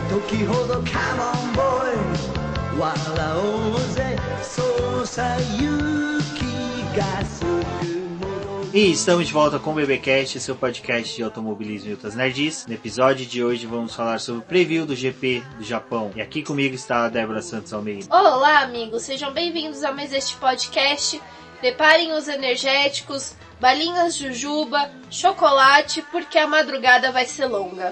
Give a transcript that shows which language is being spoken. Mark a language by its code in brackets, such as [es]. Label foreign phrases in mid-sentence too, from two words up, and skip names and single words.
[ja] きほど [en] Come on boy [ja] 笑おうぜそうさ勇気がすぐ [pt] E estamos de volta com o BBcast, seu podcast de automobilismo e outras nerds. No episódio de hoje vamos falar sobre o preview do GP do Japão. E aqui comigo está a Débora Santos Almeida. Olá, amigos, sejam bem-vindos a mais este podcast. Preparem os energéticos, balinhas jujuba, chocolate, porque a madrugada vai ser longa.